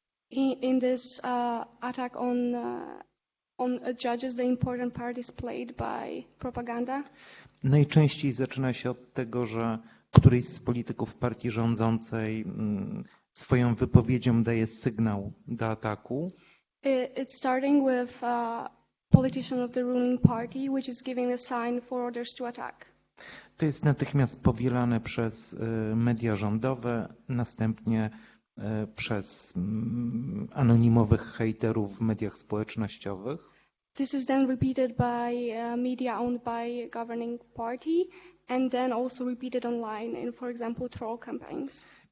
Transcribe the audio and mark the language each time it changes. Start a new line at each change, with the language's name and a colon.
English: In this attack on judges, the important part is played by propaganda.
Polish: Najczęściej zaczyna się od tego, że któryś z polityków partii rządzącej swoją wypowiedzią daje sygnał do ataku.
English: It's starting with a politician of the ruling party, which is giving a sign for others to attack.
Polish: To jest natychmiast powielane przez media rządowe, następnie przez anonimowych hejterów w mediach społecznościowych.
English: This is then repeated by media owned by governing party and then also repeated online in, for example, troll campaigns.